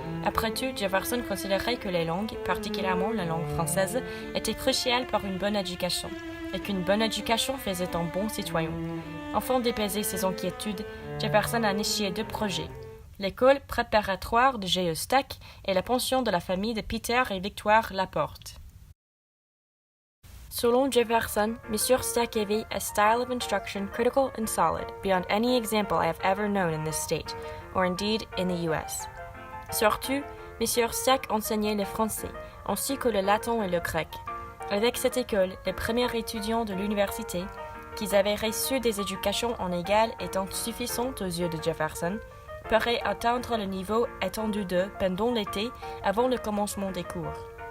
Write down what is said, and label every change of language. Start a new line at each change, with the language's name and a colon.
French: Après tout, Jefferson considérait que les langues, particulièrement la langue française, étaient cruciales pour une bonne éducation, et qu'une bonne éducation faisait un bon citoyen. Afin d'apaiser ses inquiétudes, Jefferson a initié deux projets. L'école préparatoire de J.E. Stack et la pension de la famille de Peter et Victoire Laporte. Selon Jefferson, M.
English: Stack
French: avait
English: a style of instruction critical and solid, beyond any example I have ever known in this state, or indeed in the U.S.
French: Surtout, M. Stack enseignait le français, ainsi que le latin et le grec. Avec cette école, les premiers étudiants de l'université, qui avaient reçu des éducations en égal étant suffisantes aux yeux de Jefferson, pourraient atteindre le niveau attendu d'eux pendant l'été avant le commencement des cours.